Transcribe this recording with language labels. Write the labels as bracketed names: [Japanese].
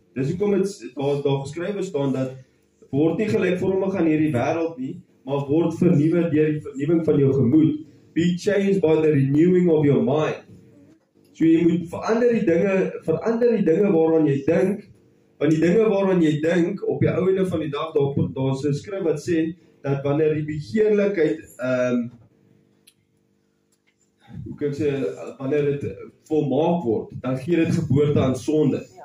[Afrikaans] Dis hoekom daar geskrywe staan dat word nie gelykvormig aan hierdie wêreld nie, maar word vernuwe deur die vernuwing van jou gemoed. [English] Be changed by the renewing of your mind. [Afrikaans] So jy moet verander die dinge waaraan jy dink, want die dinge waaraan jy dink, op die einde van die dag, daar's 'n skrif wat sê, dat wanneer die begeerlikheid, hoe kan ek sê, wanneer dit volmaak word, dan gee dit geboorte aan sonde.